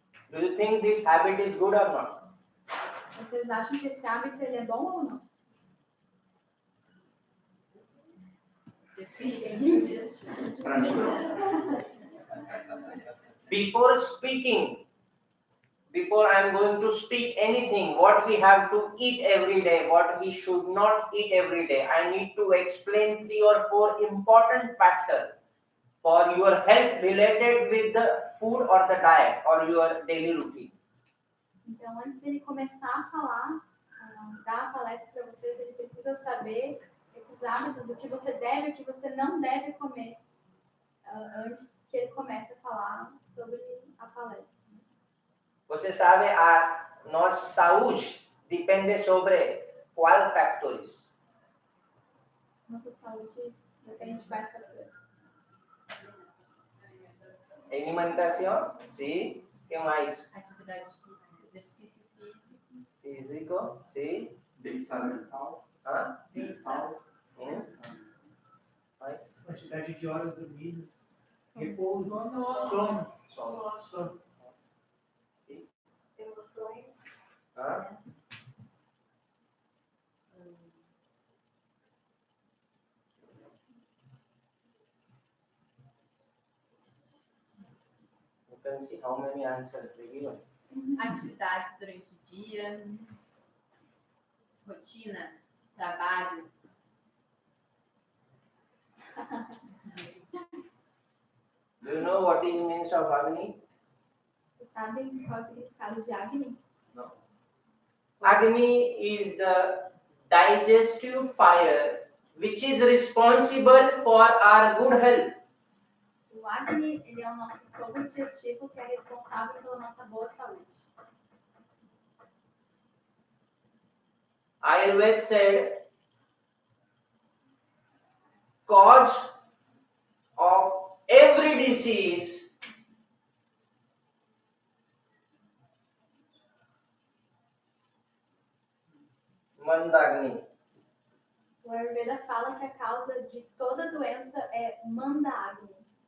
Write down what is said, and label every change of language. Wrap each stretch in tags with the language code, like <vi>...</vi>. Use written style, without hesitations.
<en>Do you think this habit is good or not?</en> <pt>Vocês acham que esse hábito ele é bom ou não? Pra mim, não.</pt> <en>Before speaking, before I am going to speak anything, what we have to eat every day, what we should not eat every day, I need to explain 3 or 4 important factors for your health related with the food or the diet or your daily routine.</en> <pt>Então, antes dele começar a falar, dar a palestra para vocês, ele precisa saber esses hábitos do que você deve e o que você não deve comer antes que ele comece a falar sobre a palestra. Você sabe, a nossa saúde depende sobre qual factores? Nossa saúde depende de vários fatores. Alimentação, sim. O que mais? Atividade física, exercício físico. Físico, sim. Bem-estar mental. Mental. Mais? Quantidade de horas dormidas. Repouso. Sono. Emoções.</pt> <en>You can see how many answers they given.</en> <pt>Atividades durante o dia. Rotina. Trabalho.</pt> <en>Do you know what is means of Agni?</en> <pt>Vocês sabem qual é o significado de Agni?</pt> <en>No. Agni is the digestive fire which is responsible for our good health.</en> <pt>O Agni, ele é o nosso fogo digestivo que é responsável pela nossa boa saúde.</pt> <en>Ayurveda said cause of every disease Mandagni.</en> <pt>O Ayurveda fala que a causa de toda doença é Manda Agni.</pt>